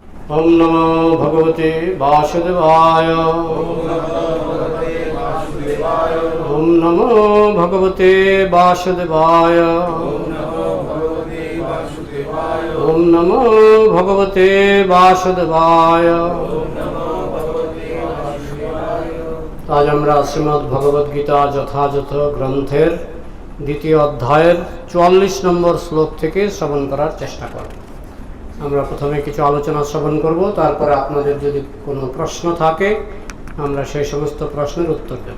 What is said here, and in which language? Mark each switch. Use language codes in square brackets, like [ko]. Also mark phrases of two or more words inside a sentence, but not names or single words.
[sa] ओम नमो भगवते वासुदेवाय। ओम नमो भगवते वासुदेवाय। ओम नमो भगवते वासुदेवाय। [bn] आज আমরা শ্রীমদ্ ভগবদ গীতা যথাযথ গ্রন্থের দ্বিতীয় অধ্যায়ের 44 নম্বর শ্লোক থেকে শ্রবণ করার চেষ্টা করব। আমরা প্রথমে কিছু আলোচনা শ্রবণ করব, তারপরে আপনাদের যদি কোনো প্রশ্ন থাকে আমরা সেই সমস্ত প্রশ্নের উত্তর দেব।